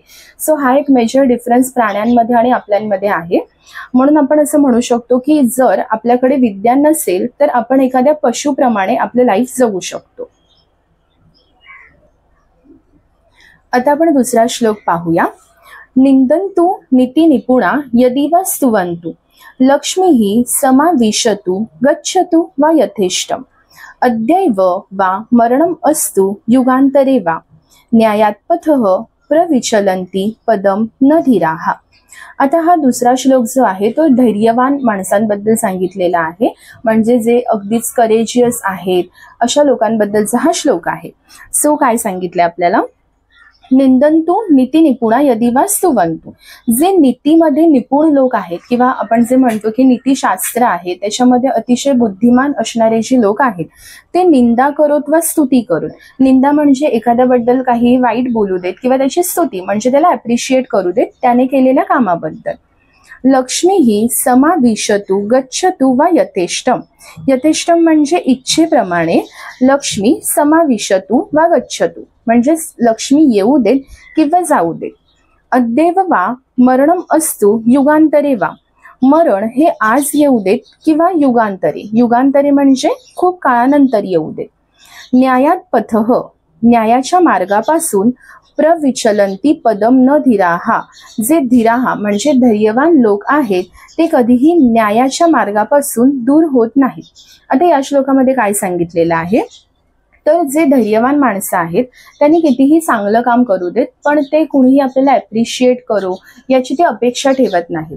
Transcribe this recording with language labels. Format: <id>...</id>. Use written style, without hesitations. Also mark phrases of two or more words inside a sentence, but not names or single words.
<mr>सो हा एक</mr> <en>major difference</en> <mr>प्राण्यांमध्ये आणि आपल्यांमध्ये आहे. म्हणून आपण असं म्हणू शकतो की जर आपल्याकडे विद्या नसेल तर आपण एखाद्या पशुप्रमाणे आपले लाईफ जगू शकतो. आता आपण दुसरा श्लोक पाहूया.</mr> <sa>निंदन्तु नीति निपुणा यदि वा स्तुवन्तु लक्ष्मीः समाविशतु गच्छतु वा यथेष्टम अद्यैव वा मरणम अस्तु युगांतरे वा न्यायात पथः प्रविचलन्ति पदम न धीराः.</sa> <mr>आता हा दुसरा श्लोक जो आहे तो धैर्यवान माणसांबद्दल सांगितलेला आहे. म्हणजे जे अगदीच करेजियस आहेत अशा लोकांबद्दलचा हा श्लोक आहे. सो काय सांगितले आपल्याला,</mr> <sa>निंदन्तु नीति निपुणा यदि वा स्तुवन्तु.</sa> <mr>जे नीतीमध्ये निपुण लोक आहेत किंवा आपण जे म्हणतो की नीतिशास्त्र आहे त्याच्यामध्ये अतिशय बुद्धिमान असणारे जे लोक आहेत ते निंदा करोत वा स्तुती करून. निंदा म्हणजे एखाद्याबद्दल काही वाईट बोलू देत किंवा त्याची स्तुती म्हणजे त्याला अप्रिशिएट करू देत त्याने केलेल्या कामाबद्दल.</mr> <sa>लक्ष्मीः समाविशतु गच्छतु वा यथेष्टम.</sa> <mr>यथेष्टम म्हणजे इच्छेप्रमाणे,</mr> <sa>लक्ष्मी समाविशतु वा गच्छतु</sa> <mr>म्हणजे लक्ष्मी येऊ देत किंवा जाऊ देत.</mr> <sa>अद्यैव वा मरणम अस्तु युगांतरे वा.</sa> <mr>मरण हे आज येऊ देत किंवा युगांतरे. युगांतरे म्हणजे खूप काळानंतर येऊ देत.</mr> <sa>न्यायात पथः,</sa> <mr>न्यायाच्या मार्गापासून,</mr> <sa>प्रविचलन्ति पदम न धीराः.</sa> <mr>जे धीराः म्हणजे धैर्यवान लोक आहेत ते कधीही न्यायाच्या मार्गापासून दूर होत नाहीत. आता या श्लोकामध्ये काय सांगितलेलं आहे, तर जे धैर्यवान माणसं आहेत त्यांनी कितीही चांगलं काम करू देत पण ते कुणीही आपल्याला ॲप्रिशिएट करो याची ते अपेक्षा ठेवत नाहीत.</mr>